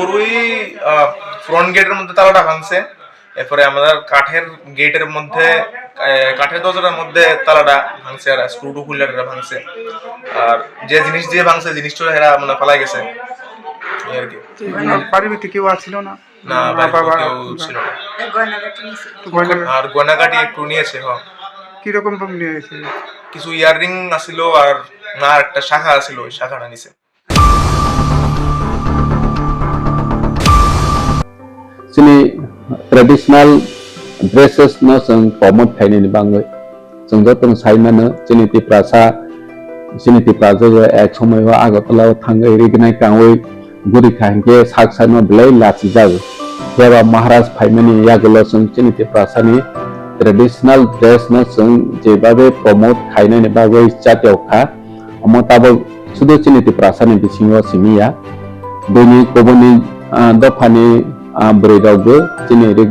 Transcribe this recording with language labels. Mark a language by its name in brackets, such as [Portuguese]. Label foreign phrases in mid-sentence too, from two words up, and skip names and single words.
[Bangla] ওই ফ্রন্ট গেটের মধ্যে তালাটা ভাঙছে, এরপরে আমাদের কাঠের গেটের মধ্যে, কাঠের দরজার মধ্যে তালাটা ভাঙছে, আর স্ক্রু খুললাটা ভাঙছে, আর যে জিনিস দিয়ে ভাঙছে জিনিসটা এরা মানে পালাই গেছে, এই আর কি। বাড়ির ভিতরে কেউ আসছিল না? না, কেউ ছিল না। আর গয়নাগাটি একটু নিয়েছে। হ্যাঁ। কিরকম নিয়েছে? কিছু ইয়াররিং আছিল, আর না একটা শাখা আছিল, ওই শাখাটা নিছে। [Kok Borok] Sini [English] traditional dresses [Kok Borok] no sing promote kaini ni bangai sungjo tong saina no sini ti prasa jo [Bangla] এক সময় [Kok Borok] wa agotala thangai rignai kangoi guri khangke saksa no blai lachi jau jeba maharaj phaimani yagolo sung sini ti prasa ni [English] traditional dress [Kok Borok] no sung jebabe promote khainai ni bagoi chatyo kha amotabo sudo sini ti prasa ni bisingo simiya doni koboni dofani Beri